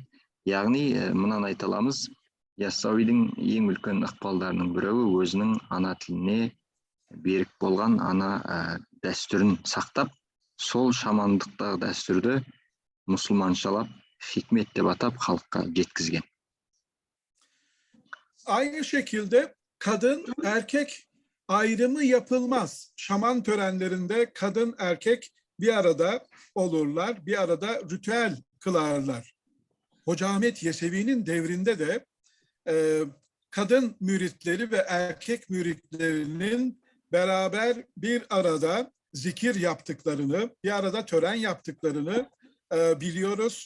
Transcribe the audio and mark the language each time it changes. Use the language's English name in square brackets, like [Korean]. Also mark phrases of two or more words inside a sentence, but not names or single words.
[Kazakh] Яғни мынаны айта аламыз, Яссауидің ең үлкен ықпалдарының біреуі өзінің ана тіліне берік болған ана дәстүрін сақтап, сол шамандықтағы дәстүрді мұсылманшалап, хикмет деп атап халыққа жеткізген. [Turkish] Aynı şekilde kadın erkek ayrımı yapılmaz. Şaman törenlerinde kadın erkek bir arada olurlar, bir arada ritüel kılarlar. Hoca Ahmet Yesevi'nin devrinde de kadın müritleri ve erkek müritlerinin beraber bir arada zikir yaptıklarını, bir arada tören yaptıklarını biliyoruz.